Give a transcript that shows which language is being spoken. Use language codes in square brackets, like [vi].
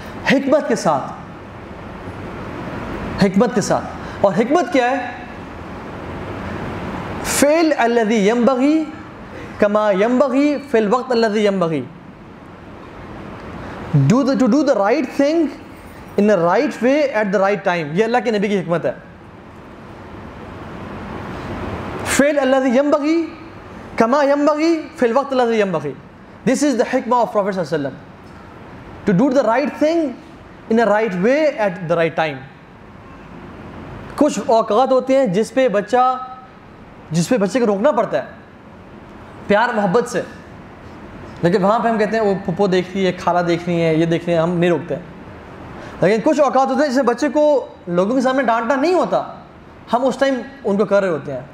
[ur] حکمت کے ساتھ, حکمت کے ساتھ. اور حکمت کیا ہے؟ [ar] فعل الذی ینبغی کما ینبغی فی الوقت الذی ینبغی. [en] To do the right thing in the right way at the right time. [ur] یہ اللہ کے نبی کی حکمت ہے. [ar] فعل الذي ينبغي كما ينبغي في الوقت الذي ينبغي. [en] This is the hikmah of Prophet sallallahu alaihi wasallam, to do the right thing in the right way at the right time. [ur] کچھ اوقات ہوتے ہیں جس پہ بچے کو روکنا پڑتا ہے پیار محبت سے, لیکن وہاں پہ ہم کہتے ہیں وہ پھپھو دیکھنی ہے, کھالا دیکھنی ہے, یہ دیکھنی ہے, ہم نہیں روکتے ہیں. لیکن کچھ اوقات ہوتے ہیں جس میں بچے کو لوگوں کے سامنے ڈانٹنا نہیں ہوتا, ہم اس ٹائم ان کو کر رہے ہوتے ہیں.